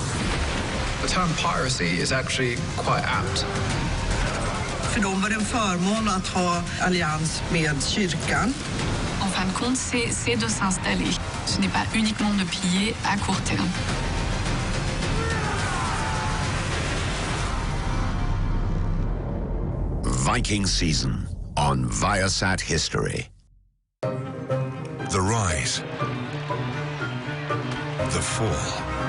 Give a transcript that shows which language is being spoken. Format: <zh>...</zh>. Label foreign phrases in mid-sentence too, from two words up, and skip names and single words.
<en>The term piracy is actually quite apt.</en> <sv>För dem var det en förmån att ha allians med kyrkan.</sv> <fr>En fin de compte, c'est de s'installer. Ce n'est pas uniquement de piller à court terme.</fr> <en>Viking season on Viasat History. The rise. The fall.</en>